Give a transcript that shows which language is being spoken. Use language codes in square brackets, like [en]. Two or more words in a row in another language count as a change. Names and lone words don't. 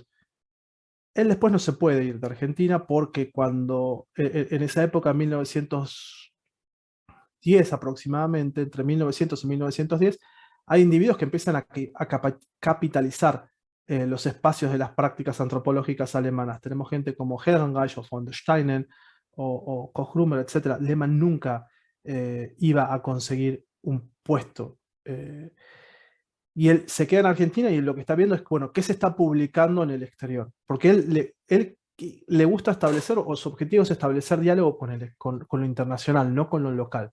[es] Él después no se puede ir de Argentina porque cuando, en esa época, 1910 aproximadamente, entre 1900 y 1910, hay individuos que empiezan a capitalizar los espacios de las prácticas antropológicas alemanas. Tenemos gente como Herrenreich o von der Steinen o Koch-Grummer, etc. Lehmann nunca iba a conseguir un puesto. Y él se queda en Argentina y lo que está viendo es, bueno, ¿qué se está publicando en el exterior? Porque él le gusta establecer, o su objetivo es establecer diálogo con lo internacional, no con lo local.